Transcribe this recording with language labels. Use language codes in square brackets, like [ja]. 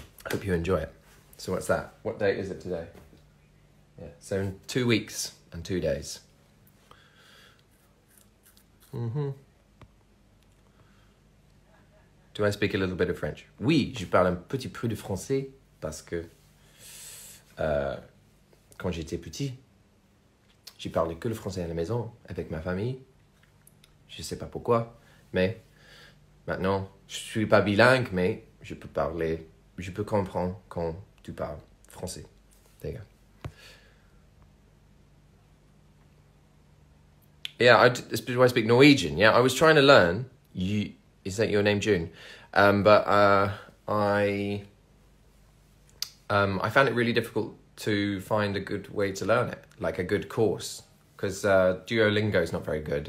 [en] Hope you enjoy it. So what's that? What date is it today? Yeah, so in 2 weeks and 2 days. Mm-hmm. Do I speak a little bit of French? [fr] Oui, je parle un petit peu de français parce que quand j'étais petit, j'ai parlé que le français à la maison avec ma famille. Je sais pas pourquoi, mais maintenant, je suis pas bilingue, mais je peux comprendre quand tu parles français. [en] There you go. Yeah, do I speak Norwegian? Yeah, I was trying to learn. Is that your name, June? But I found it really difficult to find a good way to learn it, like a good course, because Duolingo is not very good.